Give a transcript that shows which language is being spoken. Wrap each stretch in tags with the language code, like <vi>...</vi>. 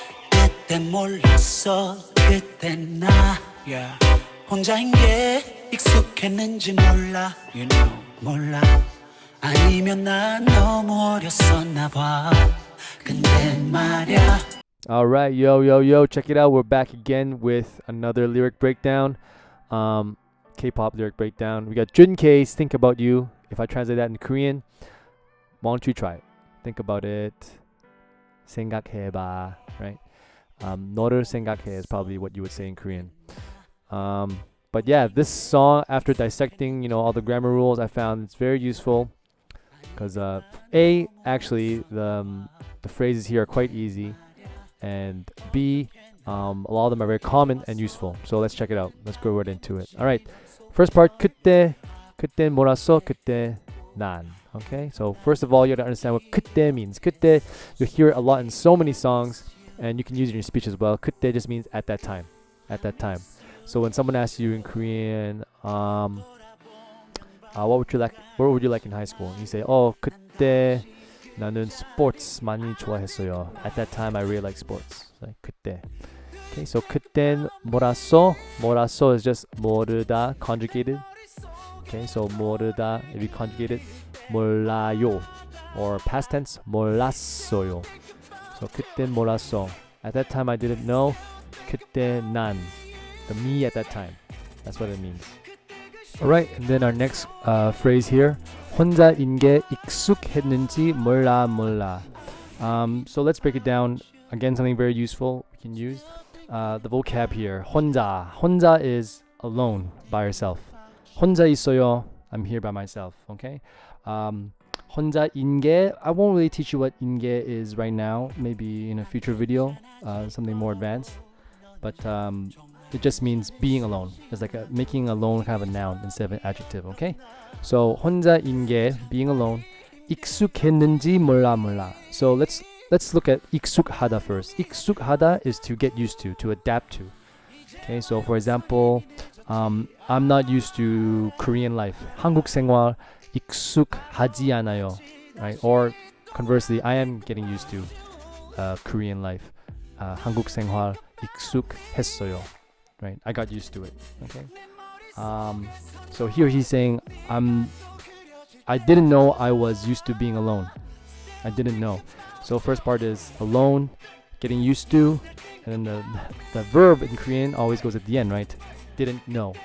<ko>그때 몰랐어 그때 나 혼자인 게 익숙했는지 몰라</ko> <en>you know</en> <ko>몰라 아니면 난 너무 어렸었나 봐 근데 말야</ko> <en>Alright, yo, check it out. We're back again with another lyric breakdown. K-pop lyric breakdown. We got Junkei's Think About You. If I translate that in Korean, why don't you try it? Think about it. 생각해봐, right?</en> <ko>너를 생각해</ko> <en>is probably what you would say in Korean. But yeah, this song, after dissecting, all the grammar rules, I found it's very useful because actually the phrases here are quite easy, and B, a lot of them are very common and useful. So let's check it out. Let's go right into it. All right, first part,</en> <ko>그때 몰랐어, 그때 난.</ko> <en>Okay, so first of all, you have to understand what 그때 means. 그때, you hear it a lot in so many songs, and you can use it in your speech as well. 그때 just means at that time. At that time. So when someone asks you in Korean, what would you like in high school? And you say,</en> <ko>그때 나는 스포츠 많이 좋아했어요.</ko> <en>At that time, I really like sports. Like 그때. Okay, so</en> <ko>그땐 몰랐어.</ko> <en>몰랐어 is just 모르다 conjugated. Okay, so 모르다, if you conjugate it, 몰라요. Or past tense,</en> <ko>몰랐어요. So 그땐 몰랐어.</ko> <en>At that time, I didn't know.</en> <ko>그때 난.</ko> <en>The me at that time. That's what it means. Alright, and then our next phrase here.</en> <ko>혼자인 게 익숙했는지 몰라.</ko> <en>So let's break it down. Again, something very useful we can use. The vocab here. 혼자 is alone, by yourself.</en> <ko>혼자 있어요.</ko> <en>I'm here by myself. Okay. 혼자인 게, I won't really teach you what 인게 is right now. Maybe in a future video, something more advanced. But it just means being alone. It's like making alone kind of a noun instead of an adjective. Okay. So 혼자인 게, being alone.</en> <ko>익숙했는지 몰라.</ko> <en>So let's look at 익숙하다 first. 익숙하다 is to get used to adapt to. Okay, so for example, I'm not used to Korean life.</en> <ko>한국 생활 익숙하지 않아요, right?</ko> <en>Or conversely, I am getting used to Korean life.</en> <ko>한국 생활 익숙했어요, right?</ko> <en>I got used to it. Okay. So here he's saying I didn't know I was used to being alone. I didn't know. So first part is alone, getting used to, and then the verb in Korean always goes at the end, right? Didn't know.</en>